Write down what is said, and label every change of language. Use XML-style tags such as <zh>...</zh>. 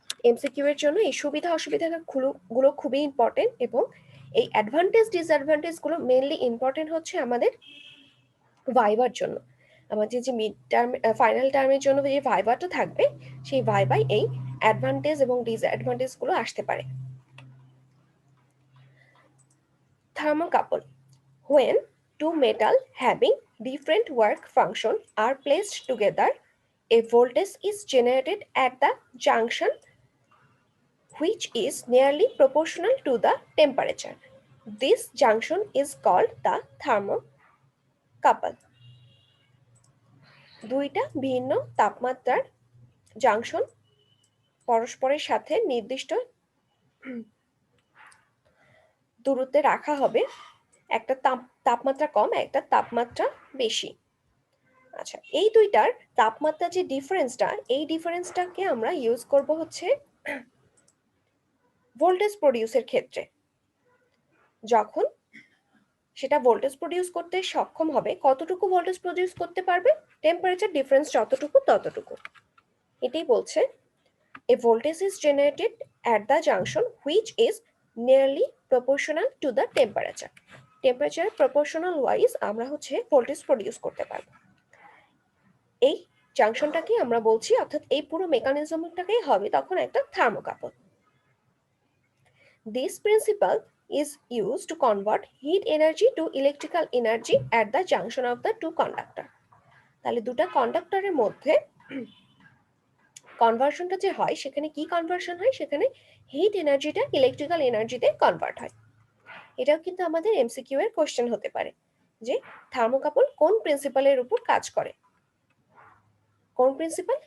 <bn>MCQ এর জন্য এই সুবিধা অসুবিধা গুলো খুবই ইম্পর্টেন্ট, এবং এই অ্যাডভান্টেজ ডিসঅ্যাডভান্টেজ গুলো মেইনলি ইম্পর্টেন্ট হচ্ছে আমাদের ভাইবার জন্য। আমাদের যে মিড টার্ম ফাইনাল টার্মের জন্য যে ভাইবাটা থাকবে, সেই ভাইবাই এই অ্যাডভান্টেজ এবং ডিসঅ্যাডভান্টেজ গুলো আসতে পারে।</bn> <en>Thermocouple: when two metal having different work function are placed together, a voltage is generated at the junction which is nearly proportional to the temperature. This junction is called the thermocouple.</en> <bn>দুইটা ভিন্ন তাপমাত্রার junction পরস্পরের সাথে নির্দিষ্ট দূরত্বে রাখা হবে, একটা তাপমাত্রা কম, একটা তাপমাত্রা বেশি। আচ্ছা, এই দুইটার তাপমাত্রা যে ডিফারেন্সটা, এই ডিফারেন্সটাকে আমরা ইউজ করব হচ্ছে ভোল্টেজ প্রডিউসের ক্ষেত্রে। যখন সেটা ভোল্টেজ প্রডিউস করতে সক্ষম হবে, কতটুকু ভোল্টেজ প্রডিউস করতে পারবে, টেম্পারেচার ডিফারেন্স যতটুকু ততটুকু। এটাই বলছে</bn> <en>a voltage is generated at the junction which is nearly proportional to the temperature.</en> <bn>Temperature proportional wise আমরা হচ্ছে ভোল্টেজ প্রডিউস করতে পারবো। এই জাংশনটাকে আমরা বলছি, অর্থাৎ এই পুরো মেকানিজমটাকেই হবে তখন একটা thermocouple.</bn> <en>This principle is used to convert heat energy to electrical energy at the junction of the two conductor.</en> <bn>তাহলে দুটো কন্ডাক্টরের মধ্যে কনভার্সনটা যে হয়, সেখানে কি কনভার্সন হয়, সেখানে হিট এনার্জিটা ইলেকট্রিক্যাল এনার্জিতে কনভার্ট হয়। এটাও কিন্তু আমাদের এমসিকিউ এর কোশ্চেন হতে পারে যে থার্মোকাপল কোন প্রিন্সিপালের উপর কাজ করে। কোন প্রিন্সিপাল?</bn>